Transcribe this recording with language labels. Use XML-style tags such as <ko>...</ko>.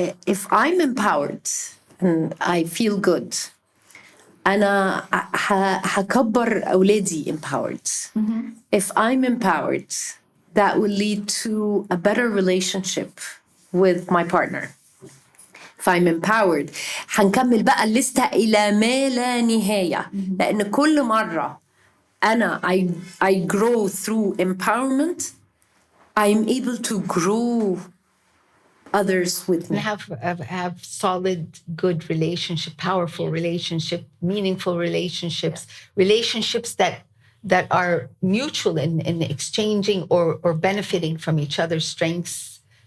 <en>If I'm empowered and I feel good,</en> <ar>أنا هكبر أولادي</ar> <en>empowered. If I'm empowered, that will lead to a better relationship with my partner. If I'm empowered,</en> <ar>هنكمل بقى الليستة إلى ما لا نهاية. لأن كل مرة أنا</ar> <en>I grow through empowerment, I'm able to grow others with me. And have solid, good relationship, powerful relationship, meaningful relationships that are mutual in exchanging or benefiting from each other's strengths.</en>